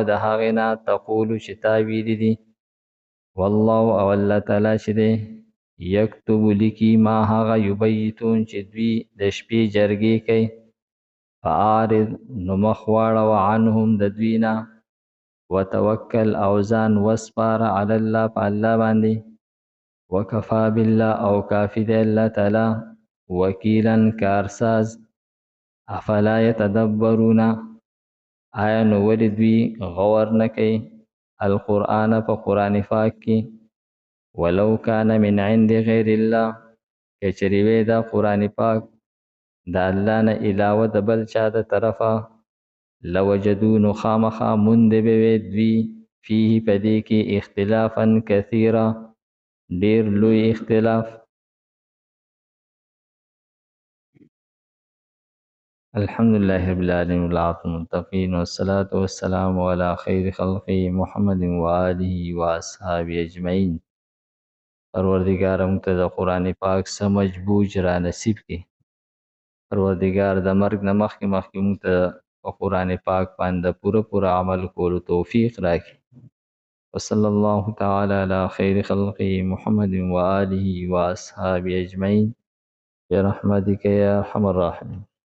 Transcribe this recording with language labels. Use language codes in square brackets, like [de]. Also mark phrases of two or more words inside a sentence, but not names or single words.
[ps] د هغې نه تقولو چې تا ویلي دي، والله او الله تعالی چې دی یکتب لیکي ما هغه یبیتون چې دوی د شپې جرګې کوي، فاعرض نو مخ واړوه عنهم د دوی نه، وتوکل او ځان وسپاره [ar] علی الله [ps] په الله باندې، [ar] وکفا بالله [ps] او کافی دی الله تعالی وکیلا کارساز. [ar] افلا یتدبرون، [ps] آیا نو ولې دوی غور نه کوي القرآن په قرآن پاک کې [ar] ولو کان من عند غیر الله [ps] کچری وی دا قرآن پاک دا الله نه علاوه د بل چا د طرفه لوجدون خامخا مند به دوی فيه پدې کې [ar] اختلافا کثیرا [ps] ډیر لوی اختلاف. [ar] الحمد لله رب العالمين والعاقبة للمتقين والصلاة والسلام على خير خلقه محمد وآله وأصحابه أجمعين. [ps] پروردگار موږ ته د قرآن پاک سمجھ بوج را نصیب کړي. پروردگار د مرګ نه مخکې موږ ته په قرآن پاک باندې پوره عمل کولو توفیق راکړي. [ar] وصلى الله تعالى على خير خلقه محمد وآله وأصحابه أجمعين برحمتك يا أرحم الراحمين.